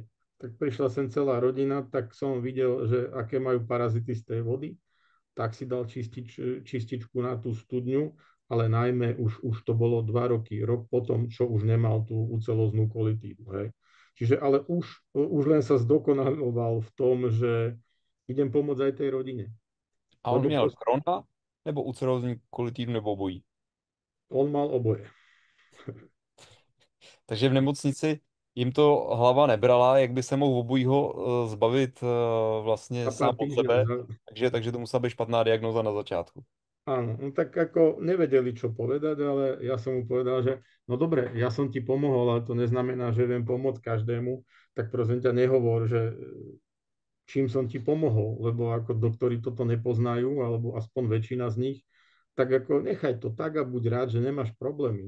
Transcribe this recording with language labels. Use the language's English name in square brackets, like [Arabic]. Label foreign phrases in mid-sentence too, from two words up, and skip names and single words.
[Slovak] Tak prišla sem celá rodina, tak som videl, že aké majú parazity z tej vody, tak si dal čističku na tú studňu, ale najmä už to bolo 2 roky, rok potom, čo už nemal tú uceloznú kolitídu, hej? Čiže ale už len sa zdokonaloval v tom, že idem pomôcť aj tej rodine. A on Lebo [Czech] měl Krona, nebo ulcerózní kolitídu, nebo obojí. [Slovak] on mal oboje. [Czech] Takže v nemocnici jim to hlava nebrala, jak by se mohl obojího zbavit vlastně [Slovak] Za sám pár od týždňov. sebe. [Czech] Takže to musela být špatná diagnóza na začátku. [Slovak] Áno, no tak ako nevedeli, čo povedať, ale ja som mu povedal, že no dobre, ja som ti pomohol, ale to neznamená, že viem pomôcť každému, tak prosím ťa nehovor, že čím som ti pomohol, lebo ako doktori toto nepoznajú, alebo aspoň väčšina z nich, tak ako nechaj to tak a buď rád, že nemáš problémy.